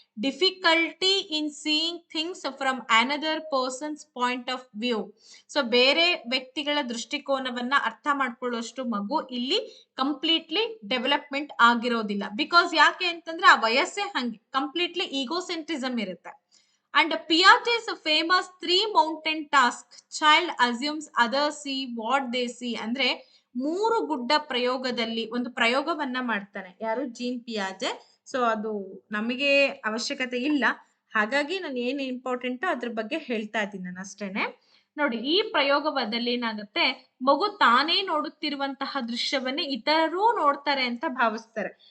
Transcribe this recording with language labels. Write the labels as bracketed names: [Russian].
[English] Difficulty in seeing things from another person's point of view. [Kannada] So ಬೇರೆ ವ್ಯಕ್ತಿಗಳ ದೃಷ್ಟಿಕೋನವನ್ನ ಅರ್ಥ ಮಾಡ್ಕೊಳ್ಳುವಷ್ಟು ಮಗು ಇಲ್ಲಿ ಕಂಪ್ಲೀಟ್ಲಿ ಡೆವಲಪ್ಮೆಂಟ್ ಆಗಿರೋದಿಲ್ಲ. ಬಿಕಾಸ್ ಯಾಕೆ ಅಂತಂದ್ರೆ ಆ ವಯಸ್ಸೇ ಹಂಗೆ, ಕಂಪ್ಲೀಟ್ಲಿ ಈಗೋಸೆಂಟ್ರಿಸಮ್ ಇರುತ್ತೆ. [English] And Piaget's famous 3 mountain task, child assumes others see what they see. [Kannada] ಅಂದ್ರೆ 3 ಗುಡ್ಡ ಪ್ರಯೋಗದಲ್ಲಿ ಒಂದು ಪ್ರಯೋಗವನ್ನ ಮಾಡ್ತಾನೆ ಯಾರು, ಜೀನ್ ಪಿಯಾಜೆ. ಸೊ ಅದು ನಮಗೆ ಅವಶ್ಯಕತೆ ಇಲ್ಲ, ಹಾಗಾಗಿ ನಾನು ಏನ್ ಇಂಪಾರ್ಟೆಂಟ್ ಅದ್ರ ಬಗ್ಗೆ ಹೇಳ್ತಾ ಇದ್ದೀನಿ ನಾನು ಅಷ್ಟೇನೆ. ನೋಡಿ, ಈ ಪ್ರಯೋಗದಲ್ಲಿ ಏನಾಗುತ್ತೆ, ಮಗು ತಾನೇ ನೋಡುತ್ತಿರುವಂತಹ ದೃಶ್ಯವನ್ನೇ ಇತರರು ನೋಡ್ತಾರೆ ಅಂತ ಭಾವಿಸ್ತಾರೆ.